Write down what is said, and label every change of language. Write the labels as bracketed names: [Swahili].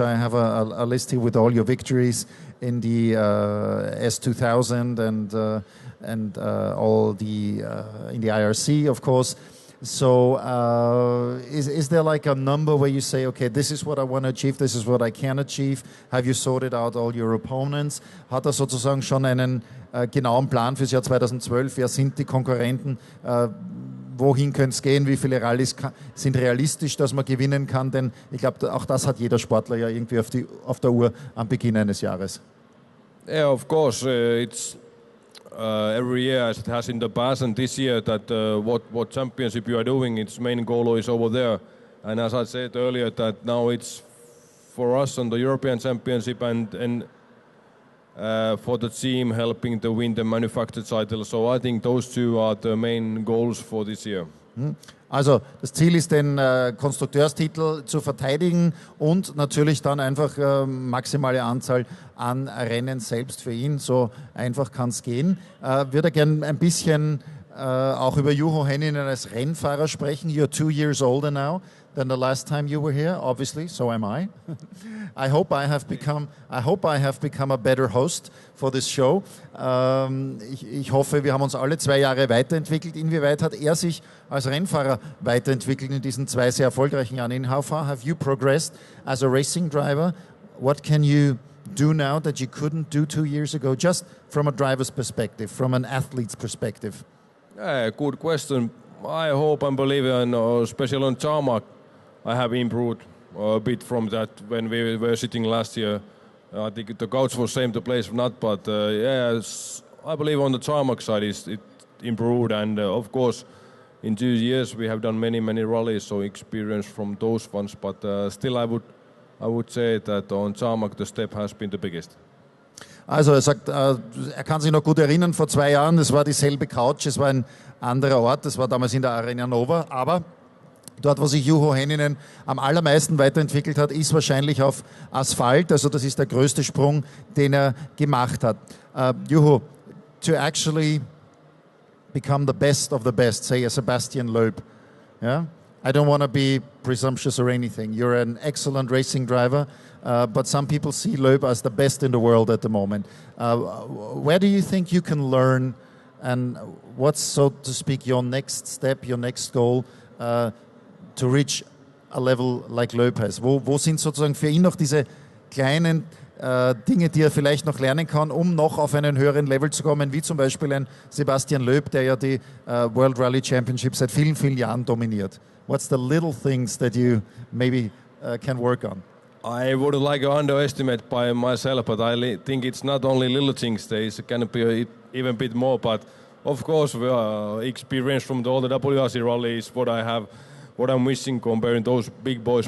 [English] I have a list here with all your victories in the S2000 and all the in the IRC, of course. So is there like a number where you say, okay, this is what I want to achieve, this is what I can achieve? Have you sorted out all your opponents? [German] Hat er sozusagen schon einen genauen Plan fürs Jahr 2012? Wer sind die Konkurrenten? Wohin könnte es gehen? Wie viele Rallyes sind realistisch, dass man gewinnen kann? Denn ich glaube, auch das hat jeder Sportler ja irgendwie auf der Uhr am Beginn eines Jahres. [English] Yeah, of course. It's every year as it has in the past, and this year that what championship you are doing, its main goal is over there. And as I said earlier, that now it's for us on the European Championship and for the team helping to win the manufactured title. So I think those two are the main goals for this year. [German] Also das Ziel ist, den Konstrukteurstitel zu verteidigen und natürlich dann einfach maximale Anzahl an Rennen selbst für ihn. So einfach kann es gehen. Würde gerne ein bisschen auch über Juho Hänninen als Rennfahrer sprechen. [English] You're 2 years older now than the last time you were here, obviously. So am I. I hope I have become a better host for this show. [German] Ich hoffe, wir haben uns alle 2 Jahre weiterentwickelt. Inwieweit hat er sich als Rennfahrer weiterentwickelt in diesen 2 sehr erfolgreichen Jahren? [English] In how far have you progressed as a racing driver? What can you do now that you couldn't do 2 years ago, just from a driver's perspective, from an athlete's perspective? Yeah, good question. I hope and believe, especially on tarmac, I have improved a bit from that when we were sitting last year. I think the couch was same to place not, but yes, I believe on the tarmac side it improved, and of course in 2 years we have done many rallies, so experience from those ones. But still, I would say that on tarmac the step has been the biggest. [German] Also er sagt, er kann sich noch gut erinnern, vor 2 Jahren, das war dieselbe Couch, es war ein anderer Ort, das war damals in der Arena Nova, aber dort, wo sich Juho Hänninen am allermeisten weiterentwickelt hat, ist wahrscheinlich auf Asphalt, also das ist der größte Sprung, den er gemacht hat. [English] Juho, to actually become the best of the best, say a Sebastian Loeb, yeah? I don't want to be presumptuous or anything. You're an excellent racing driver, but some people see Loeb as the best in the world at the moment. Where do you think you can learn, and what's, so to speak, your next step, your next goal to reach a level like Loeb has? [German] Wo sind sozusagen für ihn noch diese kleinen Dinge, die er vielleicht noch lernen kann, um noch auf einen höheren Level zu kommen, wie zum Beispiel ein Sebastian Loeb, der ja die World Rally Championship seit vielen Jahren dominiert? [English] What's the little things that you maybe can work on? I wouldn't like to underestimate by myself, but I think it's not only little things. There can be even a bit more. But of course, experience from all the WRC rallies, what I'm missing comparing those big boys.